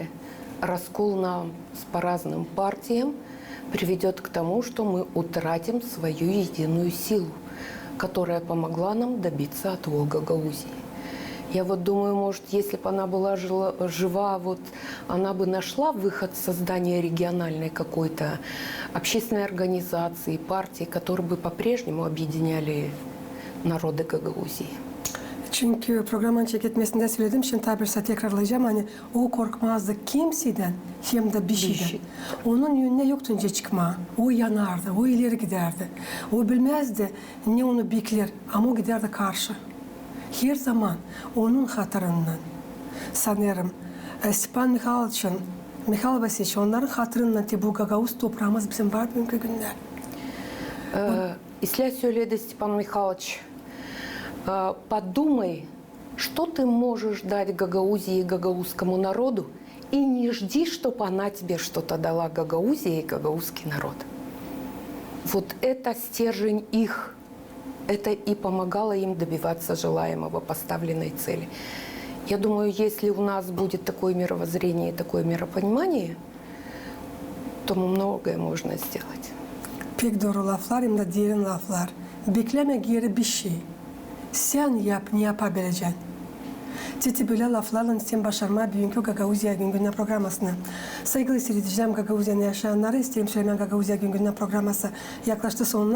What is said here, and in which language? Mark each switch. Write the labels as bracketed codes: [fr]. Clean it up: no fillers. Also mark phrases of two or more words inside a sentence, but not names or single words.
[ru] Раскол нам по разным партиям приведет к тому, что мы утратим свою единую силу, которая помогла нам добиться отвода Гагаузии. Я вот думаю, может, если бы она была жива, вот она бы нашла выход создания региональной какой-то общественной организации, партии, которые бы по-прежнему объединяли народы Гагаузии. [gag] Çünkü programın çekilmesinde söyledim, şimdi tabirse tekrarlayacağım. Hani o korkmazdı kimseden hem de bir şeyden. Onun yönüne yoktu önce çıkma. O yanardı, o ileri giderdi. O bilmezdi ne onu bekler ama o giderdi karşı. Her zaman onun hatırından sanırım Stepan Mikhailov'un, Mikhail Vasilievich, onların hatırından ki bu Gagavuz toprağımız bizim var bugünkü günler. Исля söyledi [ru] Степан Михайлович, подумай, что ты можешь дать Гагаузии и гагаузскому народу, и не жди, чтобы она тебе что-то дала, Гагаузия и гагаузский народ. Вот это стержень их, это и помогало им добиваться желаемого, поставленной цели. Я думаю, если у нас будет такое мировоззрение и такое миропонимание, то многое можно сделать. [gag] Pek doğru laflar hem de derin laflar. Bekleme geri bir şey. Sen yap, ne yapabileceksin? Titi böyle laflarla sen başarma bugünkü Gagauzya Güngörü'nün programmasını. Saygılı seyredicilerim, Gagauzya'nın yaşayanları isterim söylemen Gagauzya Güngörü'nün programması yaklaştı sonuna.